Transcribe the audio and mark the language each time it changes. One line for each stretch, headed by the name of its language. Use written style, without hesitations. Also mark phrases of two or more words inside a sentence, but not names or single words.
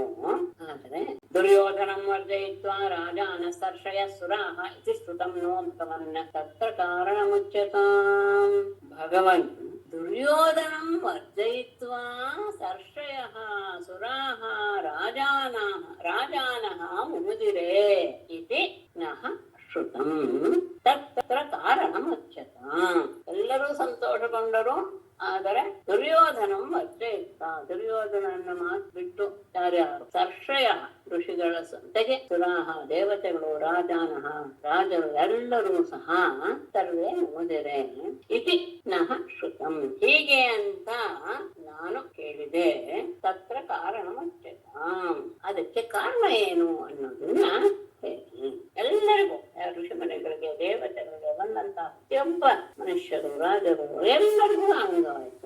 Sanskrit: ಆದರೆ ದುರ್ಯೋಧನಂ ವರ್ಜಯಿತ್ವಾ ರಾಜಾನ ಸರ್ಷಯ ಸುರಾಹ ಇತಿ ಶ್ರುತಂ ನೋ ಭಗವನ್ನ ತತ್ರ ಕಾರಣಮುಚ್ಯತಾಂ. ಭಗವನ್ ದುರ್ಯೋಧನಂ ವರ್ಜಯಿತ್ವಾ ಸರ್ಷಯಃ ಸುರಾಹ ರಾಜಾನಃ ಮುಮುದಿರೆ ಇತಿ ನಃ ಶ್ರುತಂ ತತ್ರ ಕಾರಣಮುಚ್ಯತಾಂ.
Kannada: ಎಲ್ಲರೂ ಸಂತೋಷಗೊಂಡರು. ಆದರೆ
Sanskrit: ದುರ್ಯೋಧನಂ ವರ್ಜಯಿತ್ತ,
Kannada: ದುರ್ಯೋಧನನ್ನ ಮಾತು ಬಿಟ್ಟು ಯಾರ್ಯಾರು ಸರ್ಷಯ ಋಷಿಗಳ ಸಂತೆಗೆ ಸುರಾಹ ದೇವತೆಗಳು ರಾಜಾನಃ ರಾಜರು ಎಲ್ಲರೂ ಸಹ
Sanskrit: ಸರ್ವೇ ಮುಮುದಿರೆ ಇತಿ ನಃ ಶ್ರುತಂ
Kannada: ಹೀಗೆ ಅಂತ ನಾನು ಕೇಳಿದೆ.
Sanskrit: ತತ್ರ ಕಾರಣಮುಚ್ಯತಾಂ
Kannada: ಅದಕ್ಕೆ ಕಾರಣ ಏನು ಅನ್ನೋದನ್ನ ಹೇಳಿ. ಎಲ್ಲರಿಗೂ ಋಷಿ ಮನೆಗಳಿಗೆ ದೇವತೆಗಳಿಗೆ ಬಂದಂತಹ ಪ್ರತಿಯೊಬ್ಬ ಮನುಷ್ಯರು ರಾಜರು ಎಲ್ಲರಿಗೂ ಆನಂದವಾಯಿತು.